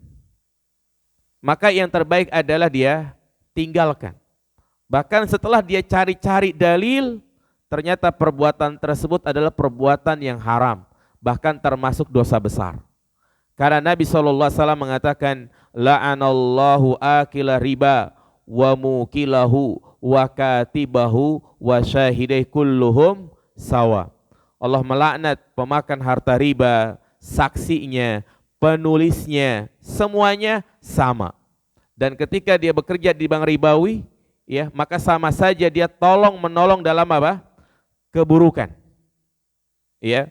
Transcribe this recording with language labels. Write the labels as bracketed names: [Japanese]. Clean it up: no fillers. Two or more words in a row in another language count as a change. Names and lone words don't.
[Indonesian] Maka yang terbaik adalah dia tinggalkan. Bahkan setelah dia cari-cari dalil, ternyata perbuatan tersebut adalah perbuatan yang haram, bahkan termasuk dosa besar. Karena Nabi SAW mengatakan, [Arabic] لعن الله آكل الربا وموكله وكاتبه وشاهديه كلهم سواء. [Indonesian] Allah melaknat pemakan harta riba, saksinya, penulisnya, semuanya sama. Dan ketika dia bekerja di bank ribawi, ya, maka sama saja dia tolong menolong dalam apa? Keburukan. Ya.